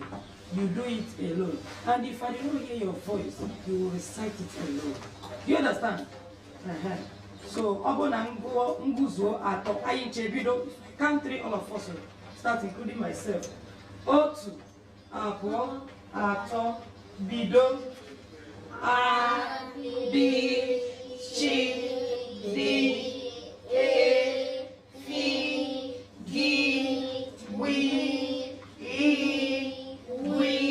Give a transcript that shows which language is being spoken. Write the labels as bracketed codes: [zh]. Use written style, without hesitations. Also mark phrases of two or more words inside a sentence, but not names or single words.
[en] You do it alone. And if I don't hear your voice, you will recite it alone. You understand? So, count 3, all of us, start including myself. Otu, Apo, Ato, Bido, A, B, C, D, E, F, G, W, E, W,